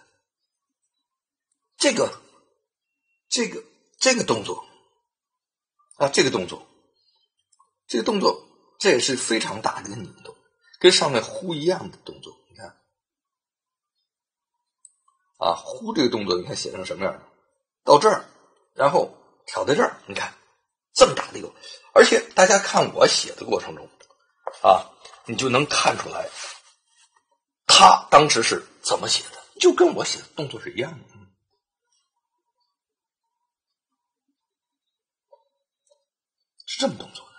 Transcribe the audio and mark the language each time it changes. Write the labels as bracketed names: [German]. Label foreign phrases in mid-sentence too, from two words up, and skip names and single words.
[Chinese] 這個動作這個動作這也是非常大的一個擰動，跟上面忽一樣的動作。你看忽這個動作你看寫成什麼樣的？到這兒然後挑在這兒，你看這麼大的一個，而且大家看我寫的過程中你就能看出來他當時是怎麼寫的，就跟我寫的動作是一樣的。是這麼動作的。